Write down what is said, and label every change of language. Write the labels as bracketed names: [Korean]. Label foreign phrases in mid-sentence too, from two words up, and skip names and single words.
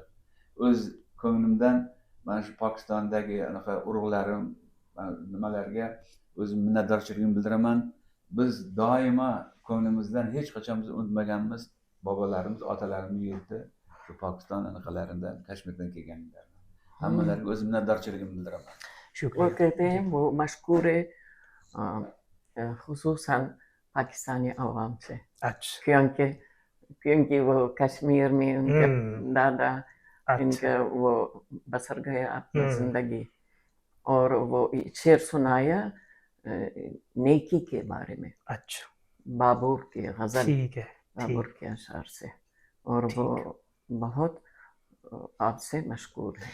[Uzbek] O'z ko'nglimdan mana shu Pokistondagi anaqa urug'larim nimalarga o'zim minnatdorchiligimni bildiraman. Biz doimo ko'nglimizdan hech qachon biz unutmaganmiz bobolarimiz, otalarimiz yurtda shu Pokiston anaqalaridan, Kashmirdan kelganlar. Hammalarga o'zim minnatdorchiligimni bildiraman. [Urdu] وہ کہتے ہیں وہ مشکور ہے خصوصاً پاکستانی عوام سے، کیونکہ وہ کشمیر میں ان کے دادا ان کا وہ بسر گیا اپنا زندگی، اور وہ شعر سنایا نیکی کے بارے میں، بابور کی غزل، بابور کے اشعار سے، اور وہ بہت آپ سے مشکور ہے.